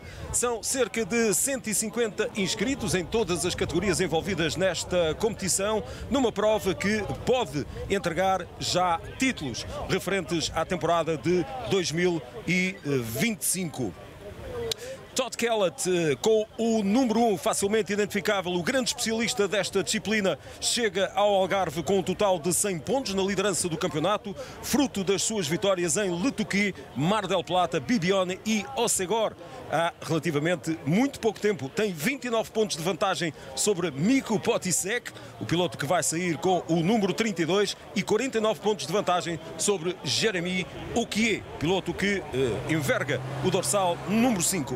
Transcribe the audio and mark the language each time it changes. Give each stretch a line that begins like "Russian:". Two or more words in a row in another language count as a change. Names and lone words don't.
Portuguese: São cerca de 150 inscritos em todas as categorias envolvidas nesta competição, numa prova que pode entregar já títulos referentes à temporada de 2025. Todd Kellett, com o número 1 facilmente identificável, o grande especialista desta disciplina, chega ao Algarve com um total de 100 pontos na liderança do campeonato, fruto das suas vitórias em Le Touquet, Mar del Plata, Bibione e Ossegor. Há relativamente muito pouco tempo, tem 29 pontos de vantagem sobre Mikko Potisek, o piloto que vai sair com o número 32, e 49 pontos de vantagem sobre Jeremy Okier, piloto que enverga o dorsal número 5.